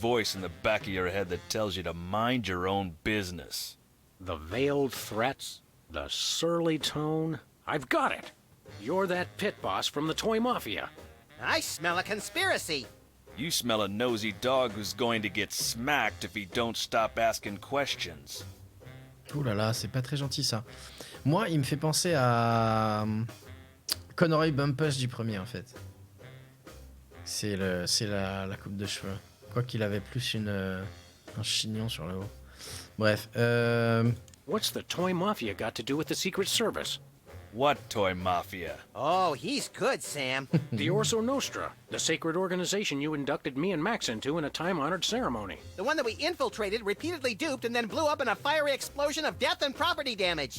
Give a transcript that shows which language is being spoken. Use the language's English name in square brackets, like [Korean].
[English] voice in the back of your head that tells you to mind your own business. The veiled threats, the surly tone. I've got it. You're that pit boss from the Toy Mafia. I smell a conspiracy. You smell a nosy dog who's going to get smacked if he don't stop asking questions. [French] Ouh là là, c'est pas très gentil ça. Moi, il me fait penser à Conroy Bumpus du premier en fait. C'est la coupe de cheveux. Quoi qu'il avait plus un chignon sur le haut. Bref. [English] What's the Toy Mafia got to do with the Secret Service? What toy mafia? Oh, he's good, Sam. The Orso Nostra, the sacred organization you inducted me and Max into in a time-honored ceremony. The one that we infiltrated, repeatedly duped, and then blew up in a fiery explosion of death and property damage.